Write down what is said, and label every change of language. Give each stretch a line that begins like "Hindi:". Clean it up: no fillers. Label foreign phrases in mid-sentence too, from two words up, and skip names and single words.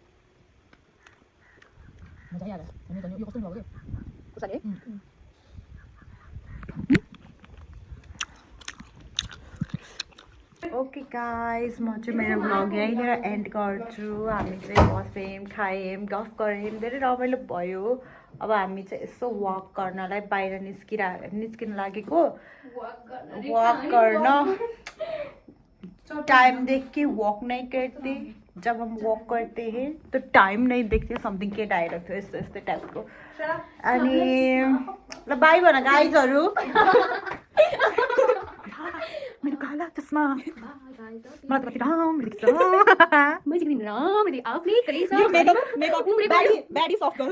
Nepali: मजा आइहाल्यो झन् यो कस्तो भयो के खुर्सानी है
English: okay guys
Nepali: म चाहिँ मेरो भ्लग यहीँनिर एन्ड गर्छु हामी चाहिँ बस्यौँ खायौँ गफ गऱ्यौँ धेरै रमाइलो भयो अब हामी चाहिँ यसो वक गर्नलाई बाहिर निस्किन लागेको वक गर्न
Hindi: टाइम देख के वॉक नहीं करते जब हम वॉक करते हैं तो टाइम नहीं देखते
Nepali: समथिङ के डायलग थियो यस्तो यस्तो टाइपको अनि ल बाई भन गाइजहरू मेरो काला चस्मा मलाई त कति राम्रो देख्छ
English: baddie soft girl